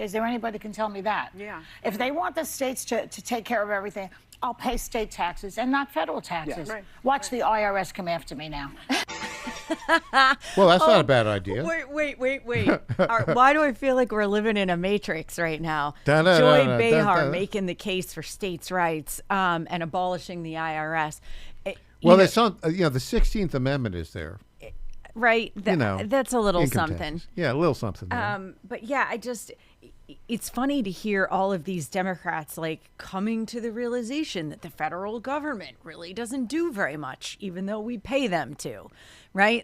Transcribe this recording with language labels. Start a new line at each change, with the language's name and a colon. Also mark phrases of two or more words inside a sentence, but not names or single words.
English: Is there anybody that can tell me that? Yeah. If they want the states to take care of everything, I'll pay state taxes and not federal taxes. Yeah. Right. Watch the IRS come after me now. Well, that's not a bad idea. Wait. Why do I feel like we're living in a matrix right now? Da-da-da-da, Joy Behar da-da. making the case for states' rights and abolishing the IRS. Well, there's some, the 16th Amendment is there. Right. That's a little income something. taxes. Yeah, a little something. There. But yeah, it's funny to hear all of these Democrats like coming to the realization that the federal government really doesn't do very much, even though we pay them to, right?